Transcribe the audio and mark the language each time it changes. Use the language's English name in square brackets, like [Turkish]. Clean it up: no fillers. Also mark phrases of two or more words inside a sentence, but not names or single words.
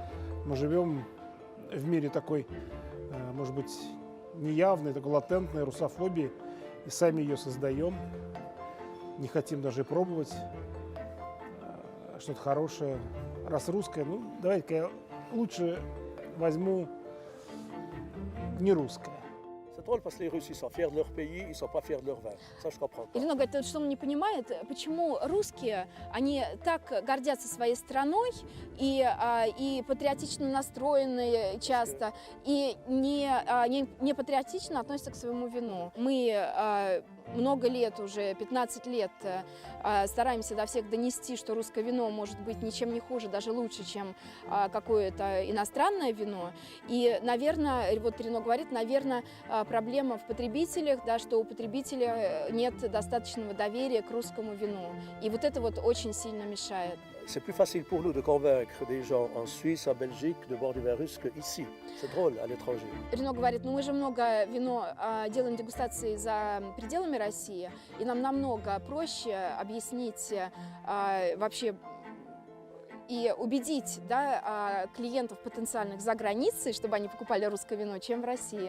[Russian] Мы живем в мире такой, может быть, неявной, такой латентной русофобии, и сами ее создаем. Не хотим даже пробовать что-то хорошее. Раз русское, ну давайте-ка я лучше возьму не русское. [French] C'est drôle parce que les Russes, ils sont fiers de leur pays, ils sont pas fiers de leur vin. Ça, je comprends pas. [Russian] Ирина говорит, что он не понимает, почему русские, они так гордятся своей страной и патриотично настроены часто, и не патриотично относятся к своему вину. Мы много лет уже, 15 лет, стараемся до всех донести, что русское вино может быть ничем не хуже, даже лучше, чем какое-то иностранное вино. И, наверное, вот Рено говорит, наверное, проблема в потребителях, да, что у потребителя нет достаточного доверия к русскому вину. И вот это вот очень сильно мешает. [French] C'est plus facile pour nous de convaincre des gens en Suisse, en Belgique, de boire du vin russe qu'ici. C'est drôle, à l'étranger. [Russian] Рено говорит, ну мы же много вино делаем дегустации за пределами России, и нам намного проще объяснить вообще и убедить, да, клиентов потенциальных за границей, чтобы они покупали русское вино, чем в России.